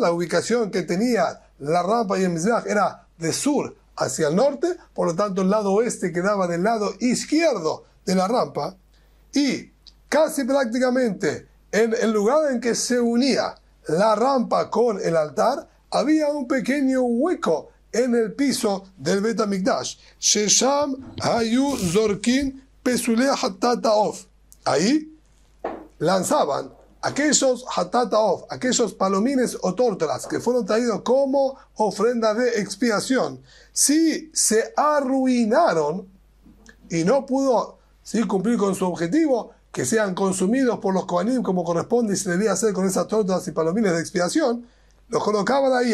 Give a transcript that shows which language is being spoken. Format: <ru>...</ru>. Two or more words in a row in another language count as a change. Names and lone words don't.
<es>La ubicación que tenía la rampa y el Mizbeach era de sur hacia el norte, por lo tanto el lado oeste quedaba del lado izquierdo de la rampa, y casi prácticamente en el lugar en que se unía la rampa con el altar, había un pequeño hueco en el piso del Bet HaMikdash.</es> <he>ששם היו זורקין פסולי חטאת העוף.</he> <es>Ahí lanzaban aquellos</es> <he>חטאת העוף,</he> <es>aquellos palomines o tórtolas que fueron traídos como ofrenda de expiación. Si se arruinaron y no pudo cumplir con su objetivo, que sean consumidos por los Kohanim como corresponde y se debía hacer con esas tórtolas y palomines de expiación, los colocaban ahí.</es>